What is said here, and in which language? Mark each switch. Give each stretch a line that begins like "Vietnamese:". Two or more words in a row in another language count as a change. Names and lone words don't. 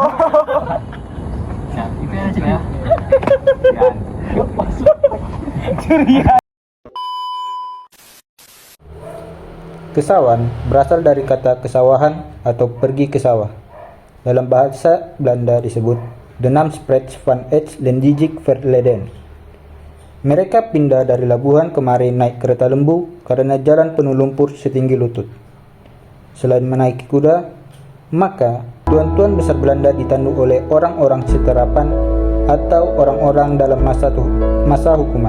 Indonesian: Ya, itu ya, Cik, ya. Kesawan berasal dari kata kesawahan atau pergi ke sawah. Dalam bahasa Belanda disebut
Dutch: de naam spreekt van het Lendijik verleden.
Indonesian: Mereka pindah dari Labuhan kemarin naik kereta lembu karena jalan penuh lumpur setinggi lutut. Selain menaiki kuda, maka tuan-tuan besar Belanda ditandu oleh orang-orang seterapan atau orang-orang dalam masa hukuman.